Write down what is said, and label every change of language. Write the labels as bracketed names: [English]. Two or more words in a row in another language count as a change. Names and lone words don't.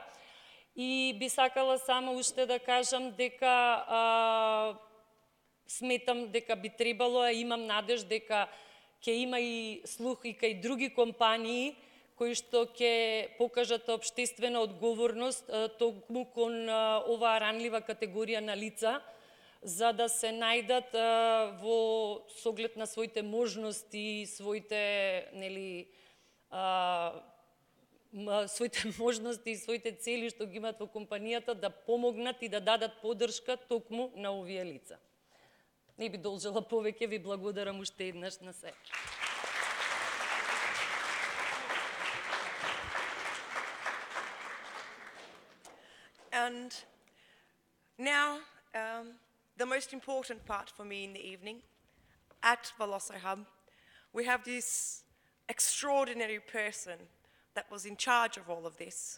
[Macedonian] И би сакала само уште да кажам дека сметам дека би требало, имам надеж дека ќе има и слух и кај други компании кои што ќе покажат општествена одговорност токму кон оваа ранлива категорија на лица, за да се најдат во соглед на своите можности, своите можности и своите цели што ги имаат во компанијата, да помогнат и да дадат поддршка токму на овие лица. Не би должела повеќе, ви благодарам уште еднаш на се. [English] And now, the most important part for me in the evening, at Vilasa Hub, we have this extraordinary person that was in charge of all of this.